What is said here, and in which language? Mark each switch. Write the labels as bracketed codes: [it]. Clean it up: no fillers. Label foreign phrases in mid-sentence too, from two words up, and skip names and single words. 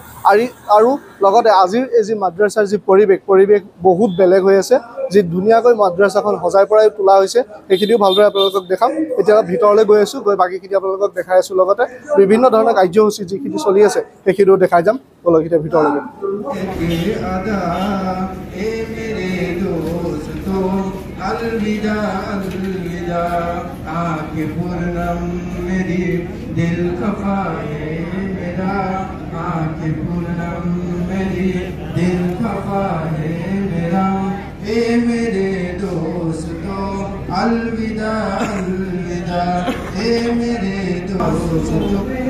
[as] আৰু লগতে আজিৰ এই যি মাদ্ৰাছাৰ যি পৰিৱেশ বহুত বেলেগ হৈ আছে, যি ধুনীয়াকৈ মাদ্ৰাছাখন সজাই পৰাই তোলা হৈছে, সেইখিনিও ভালদৰে আপোনালোকক দেখাম। এতিয়া ভিতৰলৈ গৈ আছোঁ, গৈ বাকীখিনি আপোনালোকক দেখাই আছোঁ, লগতে বিভিন্ন ধৰণৰ কাৰ্যসূচী যিখিনি চলি আছে সেইখিনিও দেখাই যাম। বলক এতিয়া ভিতৰলৈ গৈ। [hi] अलविदा अलविदा आंखें पूर्णम मेरी दिल खफा है मेरा, आंखें पूर्णम मेरी दिल खफा है मेरा, ए मेरे दोस्तों अलविदा अलविदा, ए मेरे दोस्तों